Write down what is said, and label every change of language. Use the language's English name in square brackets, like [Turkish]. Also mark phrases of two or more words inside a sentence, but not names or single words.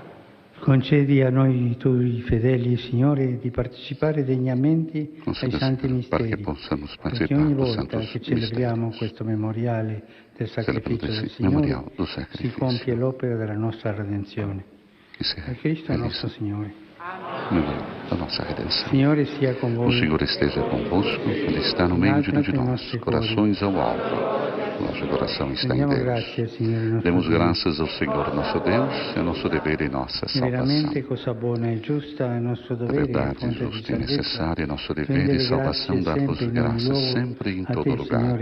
[Italian] Concedi a noi tuoi fedeli, Signore, di partecipare degnamente ai santi misteri, perché ogni volta che celebriamo questo memoriale del sacrificio del Signore si compie l'opera della nostra redenzione. Per Cristo nostro Signore. [Portuguese] Da nossa redenção. [Italian] Signore sia con voi. [Portuguese] O Senhor esteja convosco, Ele está no meio de nós, corações ao alto. Nosso coração está em Deus. Demos graças ao Senhor nosso Deus, é nosso dever e nossa salvação. É verdade, justa e necessária, é nosso dever e salvação dar-vos graças sempre e em todo lugar.